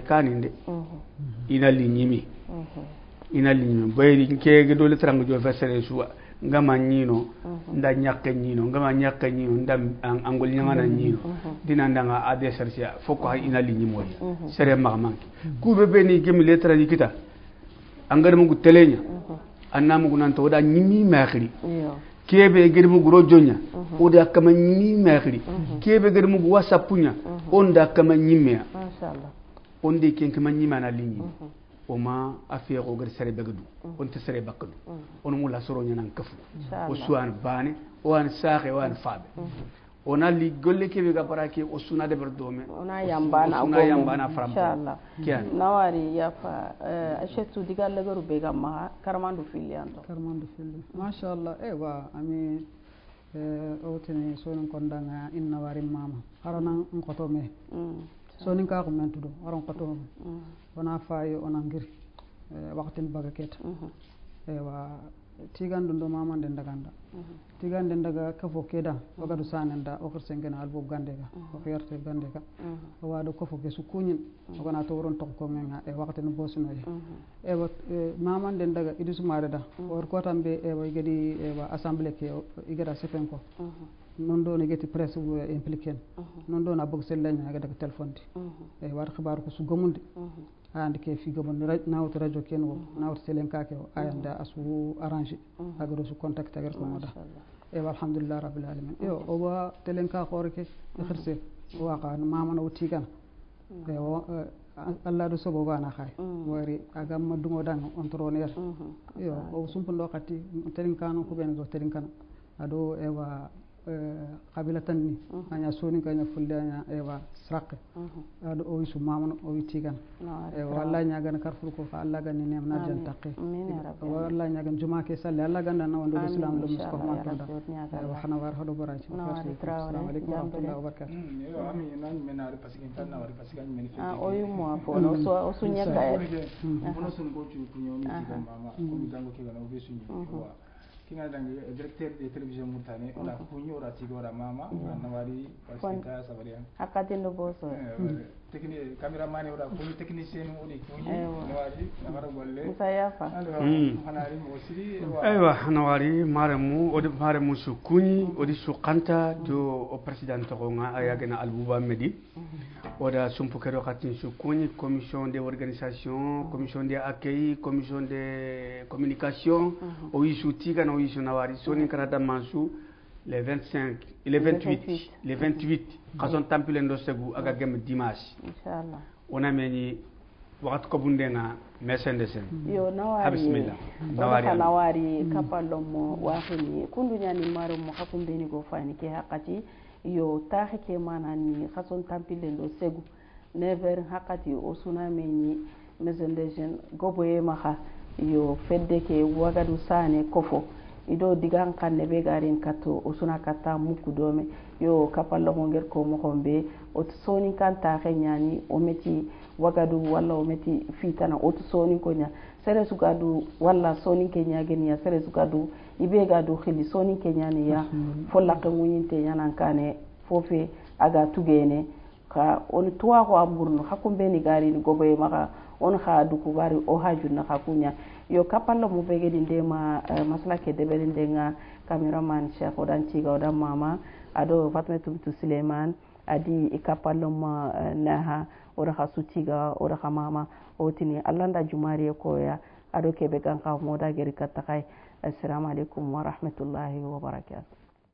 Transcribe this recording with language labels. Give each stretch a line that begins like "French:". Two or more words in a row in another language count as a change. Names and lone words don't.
Soninke: kaninde ina linyimi bayri nke do le trangu jo fesere suwa ngama nyino nda nyakke nyino nda angol nyanga nyino dina ndanga ade sercia foko ina linyimo sere magmanki kube beni gemi le trangi kita angar mu telenya annamu gunanto oda nyimi makhri kebe germu guro jonya oda kama nyimi makhri kebe germu whatsappunya onda kama nyimya mashallah onde ken kama nyima na linyi oma afiya ko gar sere begdu on te sere bakdu on mu la soro nyanan kafu o suwan bane o an saxe o an fabe ona li golle kebe ga barake o suna de berdome ona yambana fram inshallah nawari ya fa ashetu diga lagaru be ga ma karmandu fili mashallah ewa ami otini sonin kondanga inna wari mama arana ngoto me sonin ka ko men tudo aron qoto ona fayi ona ngir waqtin baga ket ewa tigan dundo mama den daganda tigan den daga kafo keda wagadu sanenda o khirsengena albo gandega o khiyarte gandega o wado kafo ke su kunyin o gona to woron tok ko menga e waqtin bosno e wa mama den daga idisu mareda or ko tambe e way gedi e wa assemblée ke igara sefen ko non do ne geti
French: presse impliqué
Soninke: non do na bog sellanya ga daga téléphone e war khibar ko su gomundi andi ke fi gabon nawt radio ken wo nawt selen kake o ayanda asu arrangé agaro su contact agar ko moda e
Arabic: alhamdulillah rabbil alamin
Soninke: yo o wa telen ka khoreke khirse waqa mama no tigan e o Allah do sobo bana khay wari agam madungo dan on troner yo o sumpundo khati telen kanu ko ben do telen kan ado e wa qabila tanni anya soni kanya fullanya ewa srak ado o wisu mamano o witigan e wallahi nyagan karfur ko fa Allah ganni nem na jan taqi wallahi nyagan juma ke salle Allah ganda na wando islam lo musko ma tonda wa hana war hodo baraji
Arabic: assalamu alaikum wa rahmatullahi wa barakatuh
Soninke: yo ami nan menare pasikin tan na wari pasikan men fi o yumo fo no so sunya ka ono sun go chu kunyo mi tigan mama ko mi dango ke gana o be sunyi wa kinga dangi
French: directeur de télévision
Soninke: mutane ona kunyo ora tigora mama na wari pasika sabarian akatendo boso technique cameraman ora kunyo technicien odi kunyo na wari na wara golle musayafa hanari mo siri aywa na wari maremu odi maremu su kunyi odi su kanta do o president ko nga ayagena albuba medi oda sumpu kedo khatin su kunyi
French: commission de organisation commission de accueil commission de communication
Soninke: o isu tiga no isu na wari soni karada mansu
French: les 25 et les 28
Soninke: kason tampile ndo segu aga gem dimanche inshallah ona meni wakat ko bundenga mesende sen yo nawari bismillah nawari kapallo mo wahini kundu nyani maro mo hakumbe ni go fani ke hakati yo taxe ke manani kason tampile ndo segu never hakati o suname ni mesende jen goboye maha yo fedde ke wagadu sane kofo ido digan kanne be garin kato usuna kata muku dome yo kapallo mo ngel ko mo kombe o soni kanta nyani o meti wagadu walla o meti fitana o soni ko nya sere sugadu walla soni ke nya geni ya sere sugadu ibe gadu khili soni ke nyani ya folla ko munyinte yana kane fofe aga tugene ka on tuwa ko amburno hakumbe ni gari ni goboye maka on kha duku bari o hajunna hakunya yo kapallo mo begedi ndema maslake debeli ndenga cameraman Cheikh odan ciga odan mama ado Fatmatou Suleiman adi ikapallo ma naha ora khasutiga ora mama otini allanda jumari ko ya ado kebe kan ka moda geri katakay
Arabic: assalamu alaikum wa rahmatullahi wa barakatuh